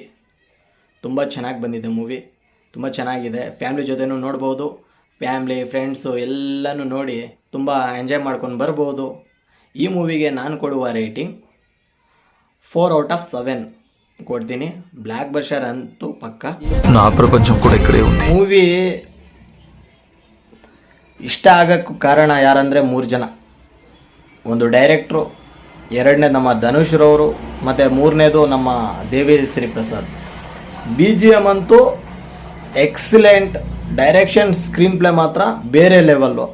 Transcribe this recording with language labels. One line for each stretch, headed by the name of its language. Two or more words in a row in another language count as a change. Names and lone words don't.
Kannada: ತುಂಬ ಚೆನ್ನಾಗಿ ಬಂದಿದೆ ಮೂವಿ, ತುಂಬ ಚೆನ್ನಾಗಿದೆ. ಫ್ಯಾಮ್ಲಿ ಜೊತೆನೂ ನೋಡ್ಬೋದು,
English: family friends
Kannada: ಎಲ್ಲನೂ ನೋಡಿ ತುಂಬ ಎಂಜಾಯ್ ಮಾಡ್ಕೊಂಡು ಬರ್ಬೋದು. ಈ ಮೂವಿಗೆ ನಾನು ಕೊಡುವ ರೇಟಿಂಗ್ 4/7 ಕೊಡ್ತೀನಿ.
English: blockbuster
Kannada: ಅಂತೂ ಪಕ್ಕ.
Telugu: నా ప్రపంచం కూడా ఇక్కడే ఉంది.
Kannada: ಮೂವಿ ಇಷ್ಟ ಆಗೋಕ್ಕೂ ಕಾರಣ ಯಾರಂದರೆ 3 ಜನ. ಒಂದು ಡೈರೆಕ್ಟ್ರು, 2ನೇ ನಮ್ಮ ಧನುಷ್ ರವರು, ಮತ್ತು 3ನೇದು ನಮ್ಮ ದೇವಿಶ್ರೀ ಪ್ರಸಾದ್. BGM ಅಂತೂ ಎಕ್ಸಲೆಂಟ್,
English: direction screen play
Kannada: ಮಾತ್ರ ಬೇರೆ ಲೆವೆಲ್ಲು.